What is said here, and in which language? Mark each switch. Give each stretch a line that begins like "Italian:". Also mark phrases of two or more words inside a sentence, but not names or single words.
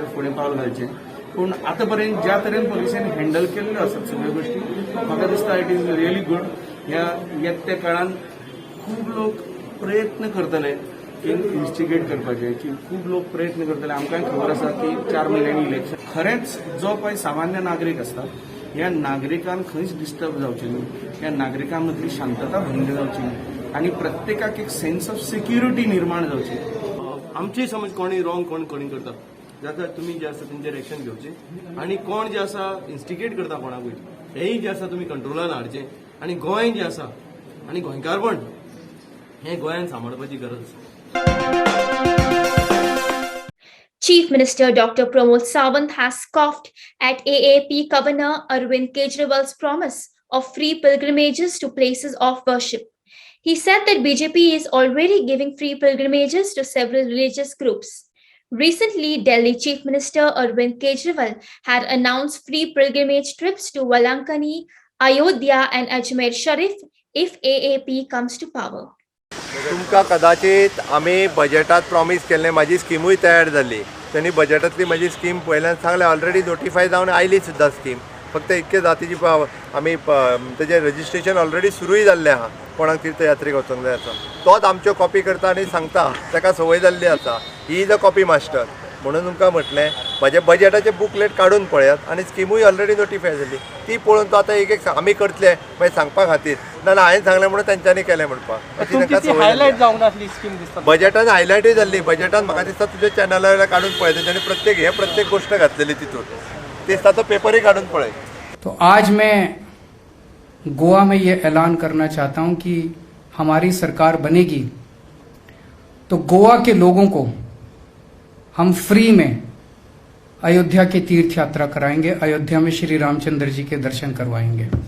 Konkani: फुडें पावल घालचें पूण आतां पर्यंत ज्या तरेन पोलिसेन हँडल केल्ल्यो आसात सगळ्यो गोश्टी म्हाका दिसता
English: it is really good
Konkani: ह्या येत्या काळान खूब लोक प्रयत्न करतले इन्व्हेस्टिगेट करपाचे की खूब लोक प्रयत्न करतले आमकांय खबर आसा की 4 म्हयन्यांनी इलेक्शन खरेंच जो पळय सामान्य नागरीक आसता ह्या नागरिकांक खंयच डिस्टर्ब जावचें न्ही ह्या नागरिकां मदली शांतता भंग जावची न्ही आनी प्रत्येकाक एक
English: sense of security
Konkani: निर्माण जावची आमची समज कोणी रॉंग कोणी करता जाल्यार तुमी जे आसा तेंचेर एक्शन घेवचें आनी कोण जे आसा इन्स्टिगेट करता कोणाकूय हेंय जे आसा तुमी कंट्रोलान हाडचें आनी गोंय जें आसा आनी गोंयकारपण हें गोंयान सांबाळपाची गरज आसा.
English: Chief Minister Dr. Pramod Sawant has scoffed at AAP Governor Arvind Kejriwal's promise of free pilgrimages to places of worship. He said that BJP is already giving free pilgrimages to several religious groups. Recently, Delhi Chief Minister Arvind Kejriwal had announced free pilgrimage trips to Valankani, Ayodhya and Ajmer Sharif if AAP comes to power.
Konkani: तुमकां कदाचित आमी बजेटात प्रॉमिस केल्लें म्हाजी स्किमूय तयार जाल्ली त्यांनी बजेटांतली म्हाजी स्कीम पयल्यान सांगलें
English: already notify
Konkani: जावन आयली सुद्दां स्कीम फक्त इतके जातीची आमी तेजें रजिस्ट्रेशन ऑलरेडी सुरूय जाल्लें आहा कोणाक तीर्थयात्रेक वचूंक जाय आसा तोच आमच्यो कॉपी करता आनी सांगता ताका संवय जाल्ली आसा
English: he is a copy master
Konkani: म्हणून तुमकां म्हटलें म्हाजे बजेटाचें बुकलेट काडून पळयात आनी स्किमूय
English: already notify
Konkani: जाल्ली ती पळोवन तो आतां एक आमी करतले मागीर सांगपा खातीर नाल्यार हांवें सांगलें म्हणून तेंच्यांनी केलें म्हणपाक बजेटान हायलायटूय जाल्ली बजेटान म्हाका दिसता तुज्या चॅनला वयल्यार काडून पळय तेंच्यांनी प्रत्येक गोश्ट घातलेली तितून ते दिसता तो पेपरूय काडून पळय.
Hindi: तो आज मैं गोवा में ये ऐलान करना चाहता हूं कि हमारी सरकार बनेगी तो गोवा के लोगों को हम फ्री में अयोध्या की तीर्थ यात्रा कराएंगे अयोध्या में श्री रामचंद्र जी के दर्शन करवाएंगे.